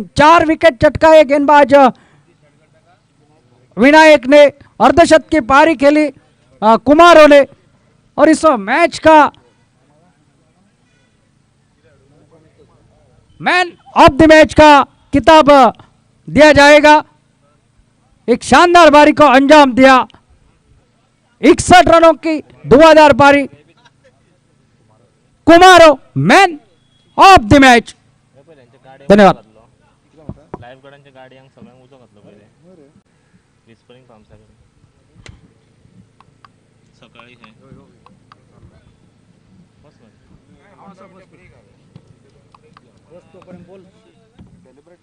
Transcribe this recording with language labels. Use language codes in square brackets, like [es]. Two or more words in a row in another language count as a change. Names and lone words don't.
[hi] 4 विकेट चटकाए गेंदबाज विनायक ने, अर्धशत की पारी खेली कुमारों ने और इस मैच का [en] man of the match [hi] का किताब दिया जाएगा। एक शानदार पारी को अंजाम दिया, 61 रनों की धुआंधार पारी, कुमारो [en] man of the match. [hi] धन्यवाद। [kok] लाइफ गार्डांच्या गाडयांक सगळ्यांक उजो घातलो पहिले विस्परिंग फार्मसाकडे सकाळी हे बस